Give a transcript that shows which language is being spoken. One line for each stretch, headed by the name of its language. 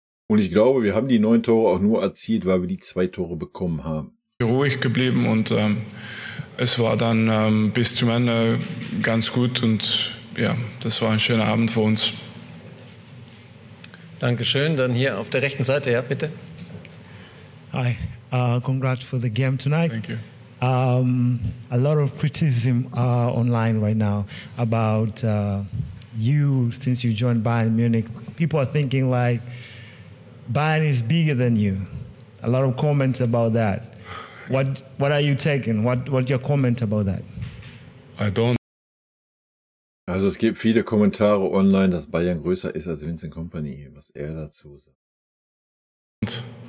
German: Und ich glaube, wir haben die 9 Tore auch nur erzielt, weil wir die 2 Tore bekommen haben. Ruhig geblieben und es war dann bis zum Ende ganz gut und ja, das war ein schöner Abend für uns. Dankeschön. Dann hier auf der rechten Seite, ja, bitte.
English: Hi, congrats for the game tonight. Thank you. A lot of criticism online right now about you since you joined Bayern Munich. People are thinking like Bayern is bigger than you. A lot of comments about that. What are you taking? What your comment about that? I don't.
German: Also es gibt viele Kommentare online, dass Bayern größer ist als Vincent Kompany, was er dazu sagt.